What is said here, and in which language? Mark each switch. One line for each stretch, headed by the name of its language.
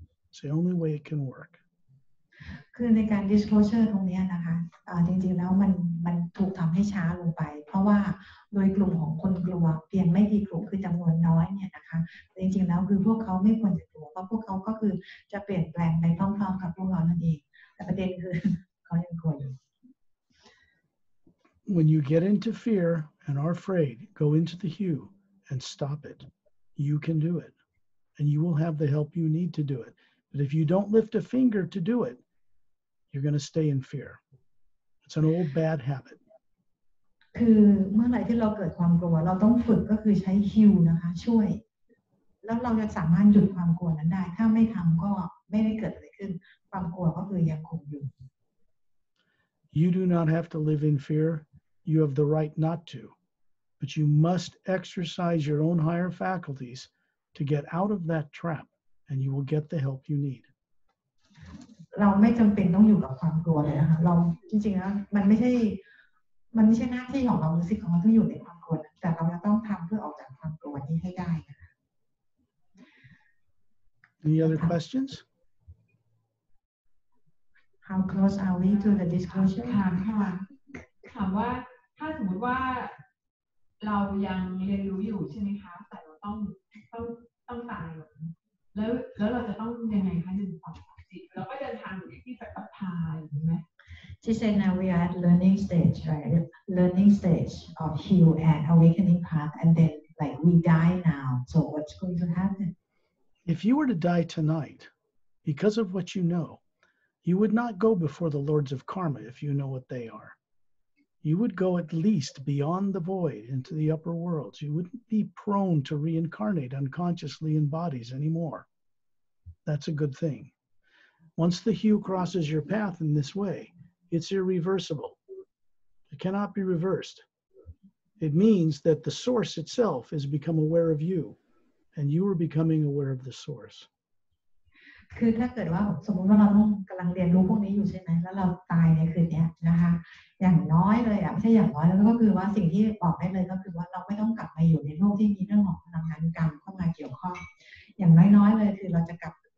English: It's the only way it can work.
Thai: คือในการ disclosure ตรงนี้นะคะจริงๆแล้วมันถูกทำให้ช้าลงไปเพราะว่าโดยกลุ่มของคนกลัวเพียงไม่กี่กลุ่มคือจำนวนน้อยเนี่ยนะคะจริงๆแล้วคือพวกเขาไม่ควรจะกลัวเพ ราะพวกเขาก็คือจะเปลี่ยนแปลงไปพร้อมๆกับพวกเรานั่นเองแต่ประเด็นคือเขายังกลัวอยู่
English: When you get into fear and are afraid, go into the hue and stop it. You can do it, and you will have the help you need to do it. But if you don't lift a finger to do it, you're going to stay in fear. It's an old bad habit.
Thai: คือเมื่อไหร่ที่เราเกิดความกลัวเราต้องฝึกก็คือใช้ฮิวนะคะช่วยแล้วเราจะสามารถหยุดความกลัวนั้นได้ถ้าไม่ทำก็ไม่ได้เกิดอะไรขึ้นความกลัวก็คือยังคงอยู่
English: You do not have to live in fear. You have the right not to, but you must exercise your own higher faculties to get out of that trap, and you will get the help you need.
Thai: เราไม่จำเป็นต้องอยู่กับความกลัวเลยนะคะเราจริงๆแล้วมันไม่ใช่หน้าที่ของเราหรือสิทธิ์ของเราที่อยู่ในความกลัวแต่เราจะต้องทำเพื่อออกจากความกลัวนี้ให้ได้นะคะ
English: Any other questions? How close are we to the disclosure?
Thai: ถามว่าถ้าสมมติว่าเรายังเรียนรู้อยู่ใช่ไหมคะแต่เราต้องตายแล้วเราจะต้องยังไงคะ1 2 3 4เราก็เดินทางอยู่ที่ปฏิภาณใช่ไหม
English: She said now we are at learning stage, right? Learning stage of heal and awakening path, and then like we die now. So what's going to happen? If you were to die tonight, because of what you know, you would not go before the lords of karma if you know what they are. You would go at least beyond the void into the upper worlds. You wouldn't be prone to reincarnate unconsciously in bodies anymore. That's a good thing. Once the hue crosses your path in this way, it's irreversible. It cannot be reversed. It means that the source itself has become aware of you, and you are becoming aware of the source.
Thai: คือถ้าเกิดว่าสมมติว่าเรากำลังเรียนรู้พวกนี้อยู่ใช่ไหมแล้วเราตายในคืนนี้นะคะอย่างน้อยเลยไม่ใช่อย่างน้อยแล้วก็คือว่าสิ่งที่บอกได้เลยก็คือว่าเราไม่ต้องกลับมาอยู่ในโลกที่มีเรื่องของพลังงานกรรมเข้ามาเกี่ยวข้องอย่างน้อยๆเลยคือเราจะกล